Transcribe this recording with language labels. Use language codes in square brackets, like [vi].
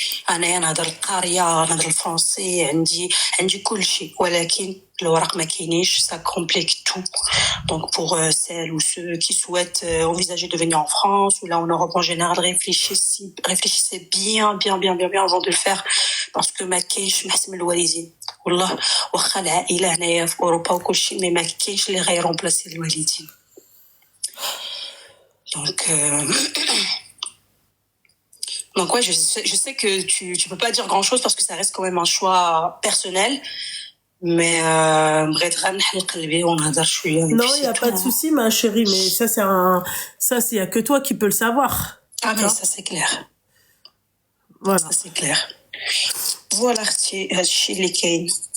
[ar] أنا نهضر القارية, نهضر الفرنسي, عندي كل شيء, ولكن الورق ما كاينيش, [fr] ça complique tout. Donc pour celles ou ceux qui souhaitent envisager de venir en France ou là en Europe en général, réfléchissez bien avant de le faire, parce que [ar] ما كاينش محسن من الوالدين. والله واخا العائلة هنايا في أوروبا وكل شيء, mais ما كاينش اللي غيرمبلاسي الوالدين. [fr] Donc ouais, je sais que tu peux pas dire grand chose parce que ça reste quand même un choix personnel, mais [ar] بغيت غير نحل قلبي ونهضر شويه. [fr] Non, il y a pas de souci, ma chérie, mais ça il y a que toi qui peux le savoir. Ah mais ça c'est clair. Voilà. Ça c'est clair. [ar] Voilà اختي هادشي اللي كاين.